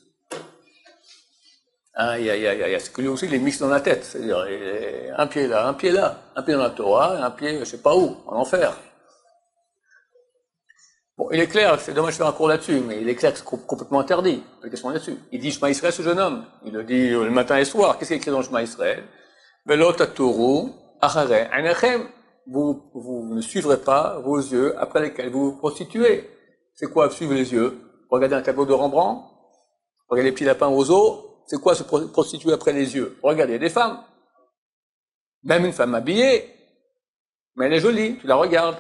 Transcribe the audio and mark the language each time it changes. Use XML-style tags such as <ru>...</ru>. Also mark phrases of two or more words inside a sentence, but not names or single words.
<fr>C'est que lui aussi, il est mixte dans la tête. C'est-à-dire, un pied là, un pied là. Un pied dans la Torah, et un pied, je sais pas où, en enfer. Bon, il est clair, c'est dommage de faire un cours là-dessus, mais il est clair que c'est complètement interdit. La question là-dessus. Il dit Shema Israël, ce jeune homme. Il le dit le matin et le soir. Qu'est-ce qu'il écrit dans le Shema Israël?</fr> <he>ולא תתורו אחרי עיניכם.</he> <fr>Vous ne suivrez pas vos yeux après lesquels vous vous prostituez. C'est quoi suivre les yeux? Regardez un tableau de Rembrandt. Regardez les petits lapins roseaux. C'est quoi se prostituer après les yeux? Regardez des femmes. Même une femme habillée. Mais elle est jolie, tu la regardes.</fr>